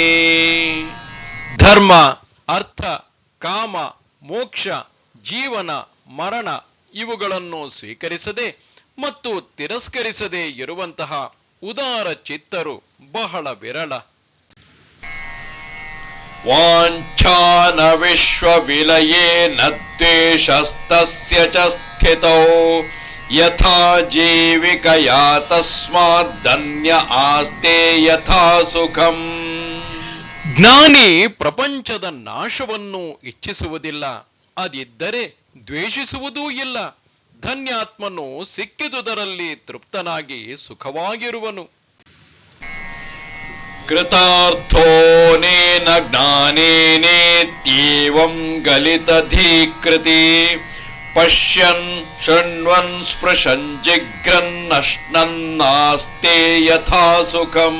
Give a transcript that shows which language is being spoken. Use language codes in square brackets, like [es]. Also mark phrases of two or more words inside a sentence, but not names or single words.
[kn] ಧರ್ಮ, ಅರ್ಥ, ಕಾಮ, ಮೋಕ್ಷ, ಜೀವನ, ಮರಣ ಇವುಗಳನ್ನು ಸ್ವೀಕರಿಸದೆ ಮತ್ತು ತಿರಸ್ಕರಿಸದೆ ಇರುವಂತಹ ಉದಾರ ಚಿತ್ತರು ಬಹಳ ವಿರಳ. [sa] ವಾಂಛಾನ ವಿಶ್ವವಿಲಯೇ ನ ದ್ವೇಷಸ್ತಸ್ಯ ಚ ಸ್ಥಿತೌ ಯಥಾ ಜೀವಿಕಯಾ ತಸ್ಮಾತ್ ಧನ್ಯ ಆಸ್ತೆ ಯಥಾ ಸುಖಂ. [kn] ಜ್ಞಾನಿ ಪ್ರಪಂಚದ ನಾಶವನ್ನು ಇಚ್ಛಿಸುವುದಿಲ್ಲ, ಅದಿದ್ದರೆ ದ್ವೇಷಿಸುವುದೂ ಇಲ್ಲ. ಧನ್ಯಾತ್ಮನು ಸಿಕ್ಕಿದುದರಲ್ಲಿ ತೃಪ್ತನಾಗಿ ಸುಖವಾಗಿರುವನು. [sa] ಕೃತಾರ್ಥೋನೇನ ಜ್ಞಾನೇನೇತ್ಯೇವಂ ಗಲಿತಧೀಕೃತಿ ಪಶ್ಯನ್ ಶೃಣ್ವನ್ ಸ್ಪೃಶನ್ ಜಿಘ್ರನ್ ಅಶ್ನನ್ನಾಸ್ತೆ ಯಥಾ ಸುಖಂ.